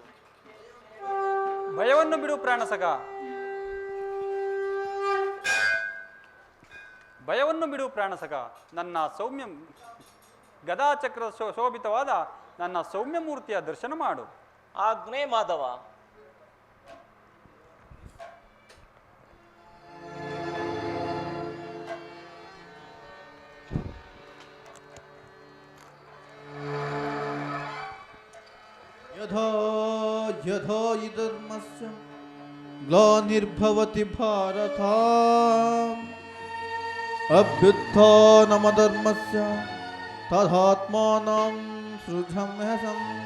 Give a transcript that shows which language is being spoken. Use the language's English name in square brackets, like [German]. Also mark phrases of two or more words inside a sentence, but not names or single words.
[Kannada] ಭಯವನ್ನು ಬಿಡು ಪ್ರಾಣಸಖ, ಭಯವನ್ನು ಬಿಡು ಪ್ರಾಣಸಖ. ನನ್ನ ಸೌಮ್ಯ ಗದಾಚಕ್ರ ಶೋಭಿತವಾದ ನನ್ನ ಸೌಮ್ಯ ಮೂರ್ತಿಯ ದರ್ಶನ ಮಾಡು. ಆಜ್ಞೆ ಮಾಧವ. [Sanskrit] ಯಥಾ ಯಥಾ ಹಿ ಧರ್ಮಸ್ಯ ಗ್ಲಾನಿರ್ಭವತಿ ಭಾರತ अभ्युत्थानमधर्मस्य तदात्मानं सृजम्यहसम्